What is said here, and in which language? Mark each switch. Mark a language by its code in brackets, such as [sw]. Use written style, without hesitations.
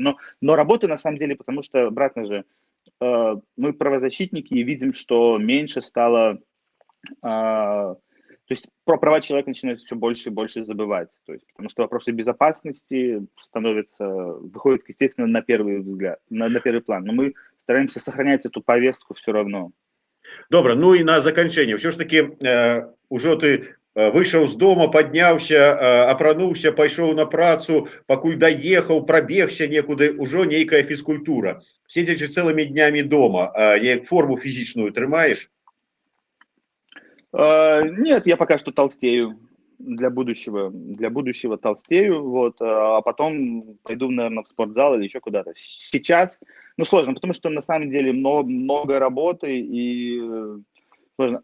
[ru] Но работаю на самом деле, потому что, обратно же, мы правозащитники и видим, что меньше стало... То есть про права человека начинают все больше и больше забывать. То есть, потому что вопросы безопасности выходят, естественно, на первый взгляд, на первый план. Но мы стараемся сохранять эту повестку все равно. [be] Добра, ну і на заканчэнне ўсё ж таки ўжо ты выйшаў з дома, падняўся, апрануўся, пайшоў на працу, пакуль даехаў, прабегся некуды, ўжо нейкая фізкультура. Седзячы цэлымі днямі дома, неяк форму фізічную трымаеш? [ru] Нет, я пока что толстею для будущего толстею, вот, а потом пойду, наверное, в спортзал или еще куда-то. Сейчас, ну, сложно, потому что на самом деле много работы, и Сложно.